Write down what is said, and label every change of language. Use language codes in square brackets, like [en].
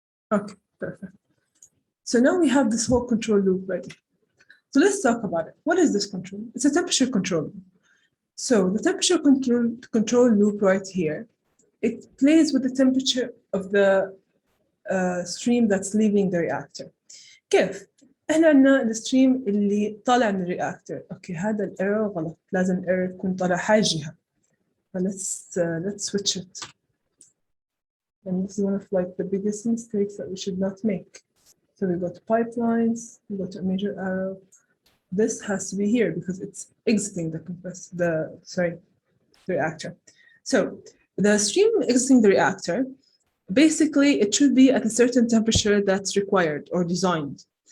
[en] Okay, perfect. So now we have this whole control loop ready. So let's talk about it. What is this control? It's a temperature control. So the temperature control loop right here, it plays with the temperature of the stream that's leaving the reactor. [ar] كيف؟ احنا عندنا الستريم اللي طالع من الرياكتور. اوكي هذا الايرور غلط، لازم الايرور يكون طالع هاي الجهة. [en] let's switch it. And this is one of like the biggest mistakes that we should not make. So we go to pipelines, we go to a major arrow. This has to be here because it's exiting the reactor. So the stream exiting the reactor, basically it should be at a certain temperature that's required or designed.